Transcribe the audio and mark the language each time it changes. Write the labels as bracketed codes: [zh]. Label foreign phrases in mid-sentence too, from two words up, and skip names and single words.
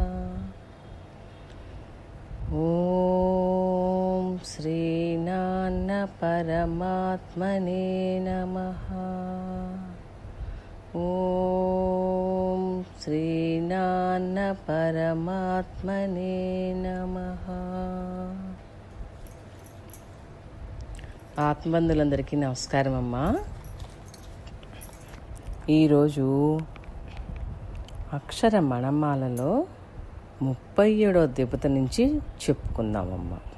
[sa] ओम श्रीनारायण परमात्मने नमः। ओम श्रीनारायण परमात्मने नमः। [te] ఆత్మబంధులందరికీ నమస్కారం అమ్మా. ఈరోజు అక్షర మణమాలలో 37వ దెబ్బత నుంచి చెప్పుకుందామమ్మా.